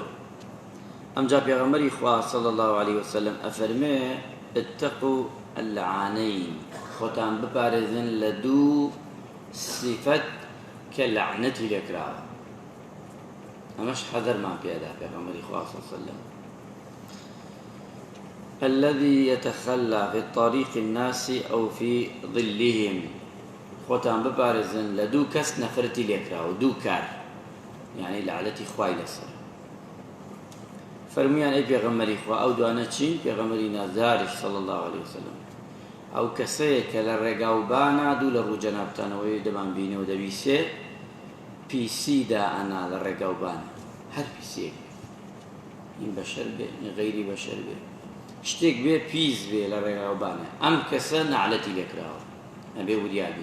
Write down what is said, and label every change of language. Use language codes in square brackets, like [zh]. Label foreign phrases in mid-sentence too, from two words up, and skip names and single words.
[ckb] ئەمجا پێغەمبەری خوا صلی الله عليه وسلم ئەفەرمێ: [ar] اتقوا اللعانەین، [ckb] خۆتان بپارێزن لە دوو سیفەت کە لعنەتی لێکراوە. ئەمەش حەذەرمان پێدا پێغەمبەری خوا [ar] صلی الله عليه وسلم: الذي يتخلى في طريق الناس أو في ظلهم. [ckb] خۆتان بپارێزن لە دوو کەس نەفرەتی لێکراوە، دوو کار، یعنی لعنەتی خوای لەسەر. فەرمویان: ئەی پێغەمبەری خوا، ئەو دوانە چین؟ پێغەمبەری نازداریش [ar] صلی الله عليه وسلم: [ckb] ئەو کەسەیە کە لە ڕێگاوبانە دوو لە ڕوو جەنابتانەوەی دەمان بینێ و دەبیسێ پیسی دائەنا لە ڕێگاوبانە، هەر پیسێک، این بەشەر بێ این غەیری بەشەر بێ، شتێک بێ پیس بێ لە ڕێگاوبانە، ئەم کەسە نەعلەتی لێکراوە، ئەبێ وریابێ.